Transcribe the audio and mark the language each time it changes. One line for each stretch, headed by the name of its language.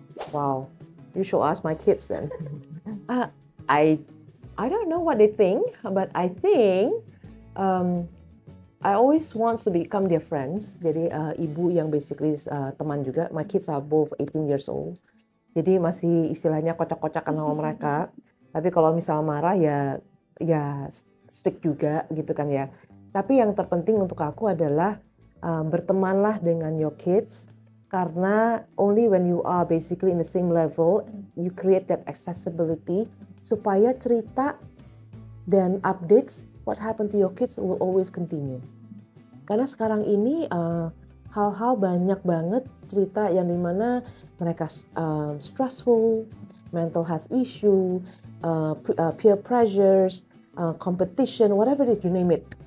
English: Wow, you should ask my kids then. I don't know what they think, but I think I always wants to become their friends.
Indonesian: Jadi ibu yang basically teman juga.
English: My kids are both 18 years old.
Indonesian: Jadi masih istilahnya kocak-kocakan sama mereka. Tapi kalau misal marah ya strict juga gitu kan ya. Tapi yang terpenting untuk aku adalah bertemanlah dengan
English: your kids.
Indonesian: Karena
English: only when you are basically in the same level, you create that accessibility
Indonesian: supaya cerita dan
English: updates what happened to your kids will always continue.
Indonesian: Karena sekarang ini hal-hal banyak banget cerita yang dimana mereka
English: stressful, mental health issue, peer pressures, competition, whatever it is, you name it.